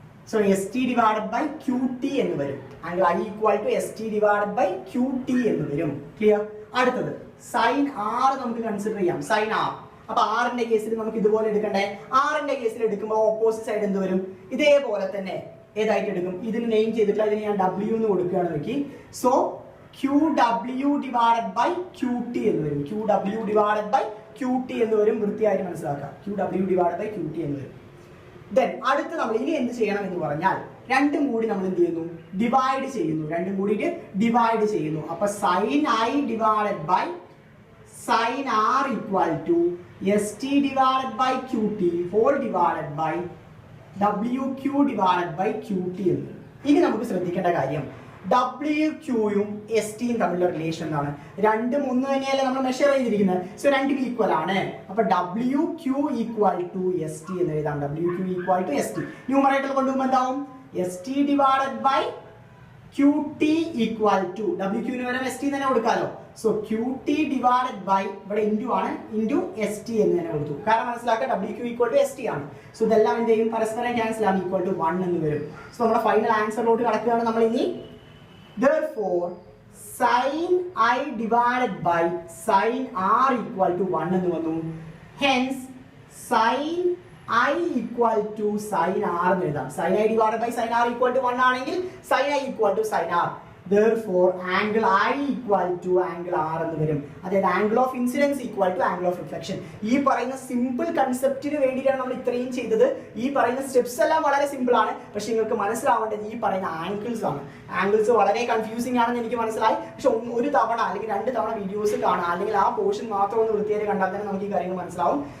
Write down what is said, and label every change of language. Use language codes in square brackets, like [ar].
[en] so S T divide by Q T [ml] എന്ന് വരും. [en] Angle I equal to S T divide by Q T എന്ന് വരും. Clear? [ml] അടുത്തത് sign R നമുക്ക് consider ചെയ്യാം. Sign R. അപ്പൊ ആറിന്റെ കേസിൽ നമുക്ക് ഇതുപോലെ എടുക്കണ്ടേ? ആറിന്റെ കേസിൽ എടുക്കുമ്പോൾ ഓപ്പോസിറ്റ് സൈഡ് എന്ത് വരും? ഇതേപോലെ തന്നെ ഏതായിട്ട് എടുക്കും? ഇതിന് നെയിം ചെയ്തിട്ടില്ല, ഇതിന് ഞാൻ W എന്ന് കൊടുക്കുകയാണ് നോക്കി. [en] so QW divided by QT [ml] എന്ന് വരും. [en] QW divided by QT [ml] എന്ന് വരും. വൃത്തിയായിട്ട് മനസ്സിലാക്കാം. [en] QW divided by QT [ml] എന്ന് വരും. ദെൻ അടുത്ത് നമ്മൾ ഇനി എന്ത് ചെയ്യണം എന്ന് പറഞ്ഞാൽ രണ്ടും കൂടി നമ്മൾ എന്ത് ചെയ്യുന്നു? ഡിവൈഡ് ചെയ്യുന്നു. രണ്ടും കൂടിയിട്ട് ഡിവൈഡ് ചെയ്യുന്നു. അപ്പൊ [en] Sine I divided by sine R equal to S T divided by Q T whole divided by WQ divided by QT എന്ന്. [ml] ഇനി നമുക്ക് ശ്രദ്ധിക്കേണ്ട കാര്യം WQ യും എസ് ടിയും തമ്മിലുള്ള റിലേഷൻ ആണ്. രണ്ടും ഒന്ന് തന്നെയല്ലേ നമ്മൾ മെഷർ ചെയ്തിരിക്കുന്നത്. സോ രണ്ടും ഈക്വൽ ആണ്. [en] അപ്പൊ WQ equal to S T [ml] എന്ന് എഴുതാം. [en] WQ equal to S T. [ml] Numerator കൊണ്ടുപോകുമ്പോൾ എന്താവും? S T divided by Q T equal to WQ ന് വരെ എസ് ടി തന്നെ കൊടുക്കാമല്ലോ. So Q T divided by ഇവിടെ ഇൻറ്റു ആണ്, ഇൻറ്റു എസ് ടി എന്ന് തന്നെ കൊടുത്തു. കാരണം മനസ്സിലാക്കുക WQ equal to S T ആണ്. സോ ഇതെല്ലാം എന്ത് ചെയ്യും? പരസ്പരം ക്യാൻസൽ ആണ്. ഈക്വൽ ടു 1 എന്ന് വരും. സോ നമ്മുടെ ഫൈനൽ ആൻസറിലോട്ട് കടക്കുകയാണ് നമ്മൾ ഇനി. [en] Therefore, sin I divided by sin R equal to 1 [ml] എന്ന് വന്നു. [en] Hence, sin I equal to sin R [ml] എന്ന് എഴുതാം. [en] Sin I divided by sin R equal to 1 [ml] ആണെങ്കിൽ [en] sin I equal to sin R. Therefore, angle I equal to angle R [ml] എന്ന് വരും. അതായത് angle of incidence equal to angle of reflection. ഈ പറയുന്ന simple കൺസെപ്റ്റിന് വേണ്ടിയിട്ടാണ് നമ്മൾ ഇത്രയും ചെയ്തത്. ഈ പറയുന്ന സ്റ്റെപ്സ് എല്ലാം വളരെ സിമ്പിൾ ആണ്. പക്ഷെ നിങ്ങൾക്ക് മനസ്സിലാവേണ്ടത് ഈ പറയുന്ന ആംഗിൾസ് ആണ്. ആംഗിൾസ് വളരെ കൺഫ്യൂസിംഗ് ആണെന്ന് എനിക്ക് മനസ്സിലായി. പക്ഷെ ഒരു തവണ അല്ലെങ്കിൽ 2 തവണ വീഡിയോസ് കാണാം, അല്ലെങ്കിൽ ആ പോർഷൻ മാത്രം ഒന്ന് വൃത്തിയായി കണ്ടാൽ തന്നെ നമുക്ക് ഈ കാര്യങ്ങൾ മനസ്സിലാവും.